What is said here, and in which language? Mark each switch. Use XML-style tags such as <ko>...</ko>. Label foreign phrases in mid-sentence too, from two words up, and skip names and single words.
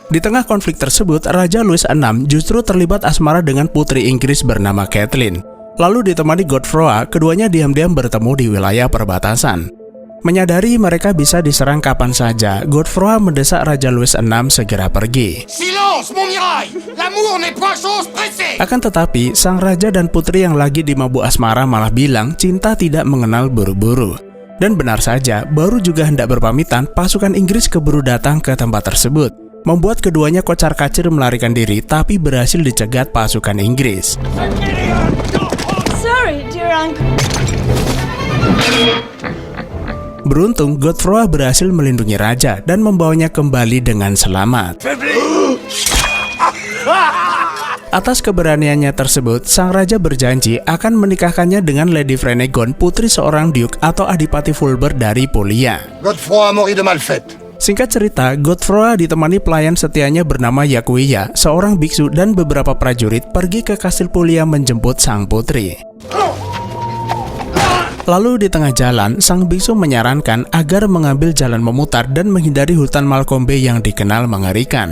<id>Di tengah konflik tersebut, Raja Louis VI justru terlibat asmara dengan putri Inggris bernama Catelyn. Lalu ditemani Godefroy, keduanya diam-diam bertemu di wilayah perbatasan. Menyadari mereka bisa diserang kapan saja, Godefroy mendesak Raja Louis VI segera pergi.</id> <fr>Silence, Montmirail! L'amour n'est pas chose pressée!</fr> <id>Akan tetapi, sang raja dan putri yang lagi di mabuk asmara malah bilang cinta tidak mengenal buru-buru. Dan benar saja, baru juga hendak berpamitan, pasukan Inggris keburu datang ke tempat tersebut, membuat keduanya kocar-kacir melarikan diri, tapi berhasil dicegat pasukan Inggris.</id> <en>Sorry, dear uncle.</en> <id>Beruntung, Godefroy berhasil melindungi raja dan membawanya kembali dengan selamat. Atas keberaniannya tersebut, sang raja berjanji akan menikahkannya dengan Lady Frenegon, putri seorang duke atau adipati Fulbert dari Puglia.</id> <fr>Godefroy mori de malfaite.</fr> <id>Singkat cerita, Godefroy ditemani pelayan setianya bernama Yakuia, seorang biksu dan beberapa prajurit pergi ke kastil Puglia menjemput sang putri. Lalu di tengah jalan, sang biksu menyarankan agar mengambil jalan memutar dan menghindari hutan Malcombe yang dikenal mengerikan.</id>